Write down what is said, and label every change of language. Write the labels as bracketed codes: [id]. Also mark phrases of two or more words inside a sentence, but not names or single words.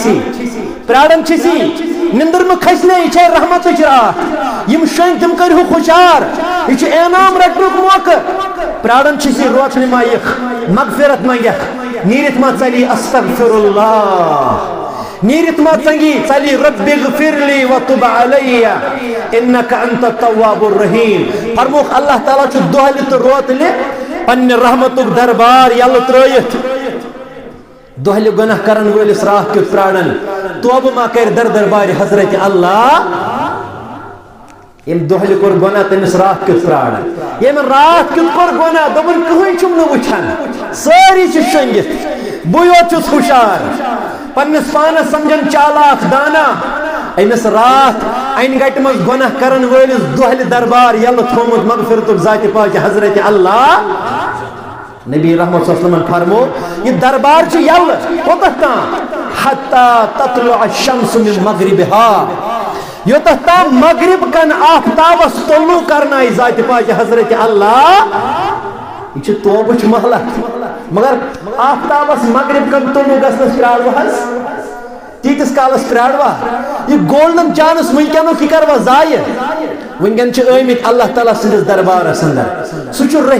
[ks] چھِسی نندر مہ کھسنے یہ چھے رحمتٕچ رات یم شۄنٛگۍ تِم کٔرۍہو خُشار یہ چھُ انعام رٹنُک موقعہٕ پرٛاران چھِسی روتنہِ ما یِکھ مغفرت منگیکھ نیٖرِتھ ما ژلی [ar] استغفر اللہ [ks] نیرت ما ژنگی ژلی [ar] رب اغفر لی وتب علی انک انت التواب الرحیم [ks] فرموک اللہ تعالیٰ چھُ دۄہلہِ تہٕ روتلہِ پننہِ رحمتُک دربار یلہٕ ترٲیِتھ دۄہلہِ گۄناہ کرن وٲلِس راتھ کیُتھ پرٛاران توبہٕ ما کر در دربار حضرت اللہ یم دۄہلہِ کوٚر گۄناہ تٔمِس راتھ کیُتھ پرٛاران ییٚمۍ راتھ کیُتھ کوٚر گۄناہ دوٚپُن کٕہٕنۍ چھُم نہٕ وٕچھان سٲری چھِ شۄنٛگِتھ بہٕ یوت چھُس ہُشار پننس پانس سمجھن چالاک دانا امس رات این گٹہِ منٛز گۄناہ کرن وٲلِس دۄہلہِ دربار یلہٕ تھومُت مغفرتُک ذاتِ پاک حضرت اللہ نبی رحمت [ar] صلی اللہ علیہ وسلم [ks] فرمو یہ دربار چھُ یلہٕ کوٚتتھ تام [ar] حتی تطلع الشمس من [ks] مغربها یوتتھ تام مغرب کن آفتابس طلوع کرنایہِ ذاتِ پاک حضرت اللہ یہ چھُ توبٕچ مہلت مگر آفتابس مغرب کن طلوع گژھنس پرٛارو حظ تیٖتِس کالس پرٛاروا یہ [en] golden chance [ks] ونکٮ۪نُک یہِ کروا ضایہِ ونکٮ۪ن چھِ آمٕتۍ اللہ تعالیٰ سٕنٛدِس دربارس اندر سُہ چھُ